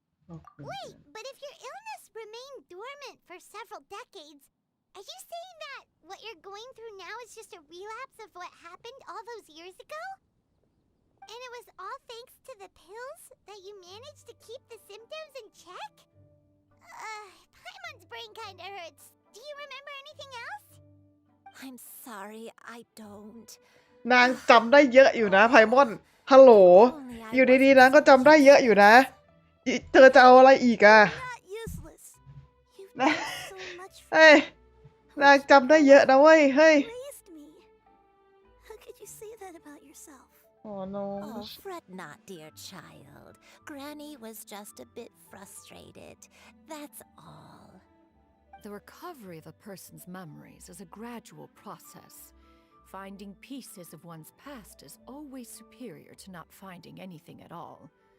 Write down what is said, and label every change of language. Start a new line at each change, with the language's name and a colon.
English: Wait, but if your illness remained dormant for several decades, are you saying that what you're going through now is just a relapse of what happened all those years ago? And it was all thanks to the pills that you managed to keep the symptoms in check? Paimon's brain kinda hurts. Do you remember anything else? I'm sorry, I don't.
Thai: นางจำได้เยอะอยู่นะไพมอน ฮัลโหล อยู่ดีๆนางก็จำได้เยอะอยู่นะ เธอจะเอาอะไรอีกอะ
English: Not useless. You've
Thai: นะ
English: done so much for
Thai: เฮ้ย นางจำได้เยอะนะเว้ย เฮ้ย
English: raised me. How could you say that about yourself?
Thai: อ๋อ
English: no Oh, fret not, dear child. Granny was just a bit frustrated. That's all. The recovery of a person's memories is a gradual process. Finding pieces of one's past is always superior to not finding anything at all.